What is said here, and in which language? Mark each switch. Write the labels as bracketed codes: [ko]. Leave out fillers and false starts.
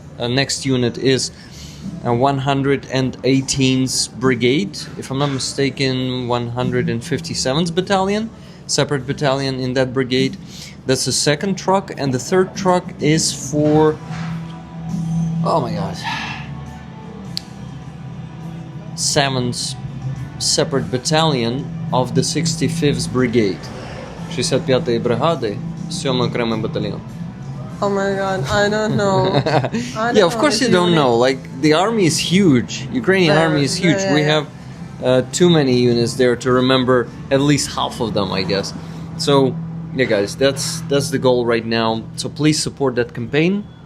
[en] Next unit is 118th Brigade, if I'm not mistaken, 157th Battalion, separate battalion in that brigade. That's the 2nd truck, and the 3rd truck is for, oh my god, 7th separate battalion of the 65th Brigade. [uk] 65-ї бригади, 7-й окремий батальйон. [en] Oh my god, I don't know. Yeah, of course you don't know. Like, the army is huge. Ukrainian army is huge. We have too many units there to remember at least half of them, I guess. So, yeah, guys, that's the goal right now. So please support that campaign.